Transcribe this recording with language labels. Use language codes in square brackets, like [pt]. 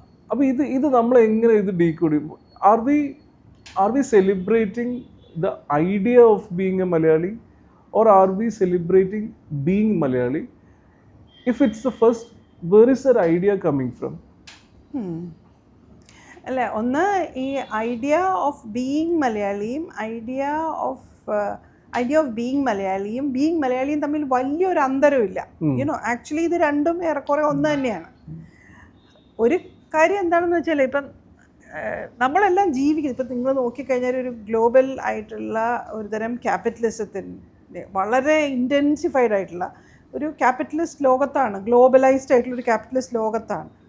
[ml] അപ്പോൾ ഇത് നമ്മൾ എങ്ങനെ ഇത് ഡീകോഡ് ചെയ്യും? [en] Are we celebrating the idea of being a Malayali or are we celebrating being Malayali? If it's the first, where is that idea coming from? [ml] അല്ല, ഒന്ന് ഈ ഐഡിയ ഓഫ് ബീയിങ് മലയാളിയും ഐഡിയ ഓഫ് ബീയിങ് മലയാളിയും തമ്മിൽ വലിയൊരു അന്തരമില്ല. Actually ഇത് രണ്ടും ഏറെക്കുറെ ഒന്ന് തന്നെയാണ്. ഒരു കാര്യം എന്താണെന്ന് വെച്ചാൽ ഇപ്പം നമ്മളെല്ലാം ജീവിക്കുന്നത്, ഇപ്പം നിങ്ങൾ നോക്കിക്കഴിഞ്ഞാൽ ഒരു ഗ്ലോബൽ ആയിട്ടുള്ള ഒരു തരം ക്യാപിറ്റലിസത്തിൻ്റെ വളരെ ഇൻറ്റൻസിഫൈഡ് ആയിട്ടുള്ള ഒരു ക്യാപിറ്റലിസ്റ്റ് ലോകത്താണ്, ഗ്ലോബലൈസ്ഡ് ആയിട്ടുള്ളൊരു ക്യാപിറ്റലിസ്റ്റ് ലോകത്താണ്.